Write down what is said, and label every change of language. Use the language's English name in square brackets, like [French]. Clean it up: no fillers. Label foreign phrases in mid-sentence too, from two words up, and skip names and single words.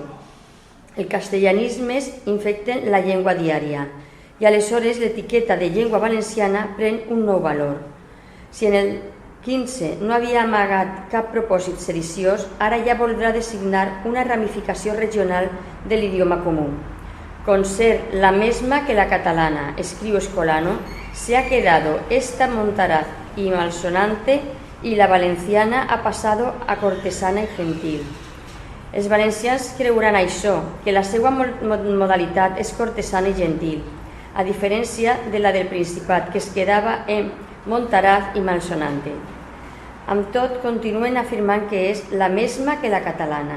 [Catalan] Els castellanismes infecten la llengua diària i aleshores l'etiqueta de llengua valenciana pren un nou valor. Si en el XV no havia amagat cap propòsit sediciós, ara ja voldrà designar una ramificació regional de l'idioma comú. [Spanish] Con ser la misma que la catalana, [Catalan] escriu Escolano, [Spanish] se ha quedado esta montaraz y malsonante y la valenciana ha pasado a cortesana y gentil. [Catalan] Els valencians creuran això, que la seva modalitat és cortesana i gentil, a diferència de la del Principat, que es quedava en [Spanish] montaraz i malsonante. [Catalan] Amb tot, continuen afirmant que és [Spanish] la misma que la catalana.